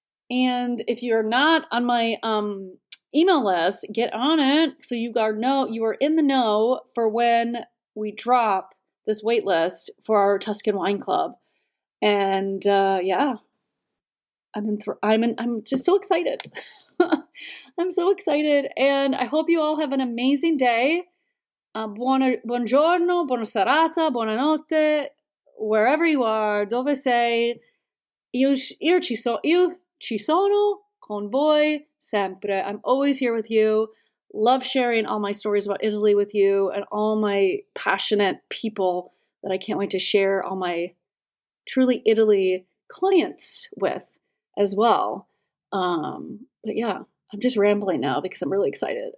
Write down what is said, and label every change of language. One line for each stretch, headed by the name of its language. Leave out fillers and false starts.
English: And if you're not on my email list, get on it so you are in the know for when we drop this wait list for our Tuscan Wine Club. And yeah, I'm just so excited. I'm so excited, and I hope you all have an amazing day.
Italian: Buongiorno, buona serata, buonanotte,
English: wherever you are,
Italian: dove sei. Io ci sono con voi sempre.
English: I'm always here with you. Love sharing all my stories about Italy with you and all my passionate people that I can't wait to share all my Truly Italy clients with as well. But yeah, I'm just rambling now because I'm really excited.